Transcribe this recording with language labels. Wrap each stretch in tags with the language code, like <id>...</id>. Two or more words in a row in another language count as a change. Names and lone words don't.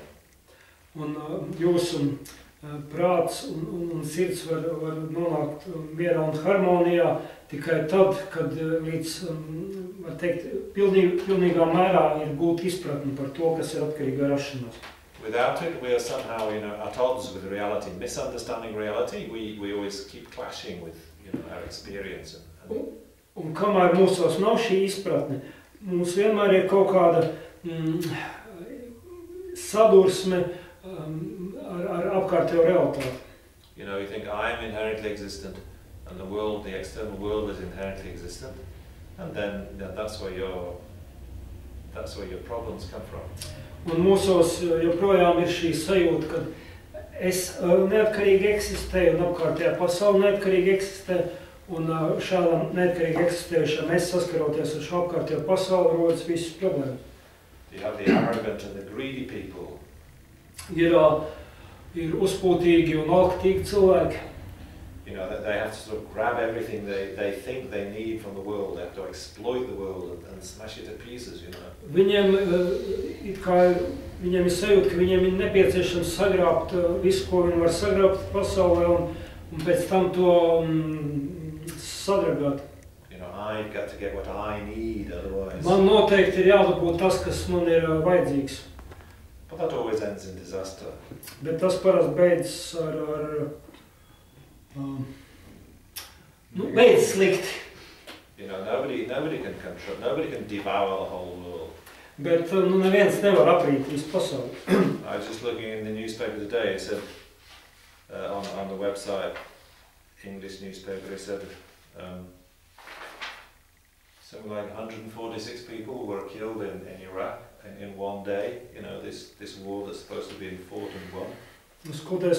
<lv>Un jūsu prāts un sirds var nonākt mierā un harmonijā tikai tad, kad līdz, var teikt, pilnīgā mērā ir gūt izpratni par to, kas ir atkarīga rašanās.</lv> <en>Without it, we are somehow, you know, at odds with reality, misunderstanding reality. We always keep clashing with, you know, our experience.</en> <lv>Un kamēr mūsos nav šī izpratne, mums vienmēr ir kaut kāda sadursme ar apkārtējo realitāti.</lv> <en>You know, you think I am inherently existent, and the world, the external world, is inherently existent, and then that's where your problems come from.</en> <lv>Un mūsos joprojām ir šī sajūta, ka es neatkarīgi eksistēju, un apkārtējā pasaule neatkarīgi eksistē, un šādam neatkarīgi eksistējušam es saskaroties ar šo apkārtējo pasauli rodas visas problēmas.</lv> <en>You have the arrogant and the greedy people.</en> <lv>Ir uzpūtīgi un alktīgi cilvēki.</lv> <en>You know, they have to sort of grab everything they think they need from the world. They have to exploit the world and smash it to pieces, you know.</en> <lv>Viņiem ir sajūta, ka viņiem ir nepieciešams sagrābt visu, ko viņi var sagrābt pasaulē, un pēc tam to sadragāt.</lv> <en>You know, I've got to get what I need, otherwise.</en> <lv>Man noteikti ir jādabūt tas, kas man ir vajadzīgs.</lv> <en>But that always ends in disaster.</en> <lv>Bet tas parasti beidzas beidzas slikti.</lv> <en>You know, nobody can control, nobody can devour the whole world.</en> <lv>Bet neviens nevar aprīt visu pasauli.</lv> <en>I was just looking in the newspaper today. It said on the website, English newspaper, it said something like 146 people were killed in Iraq in one day. You know, this war that's supposed to be fought and won.</en>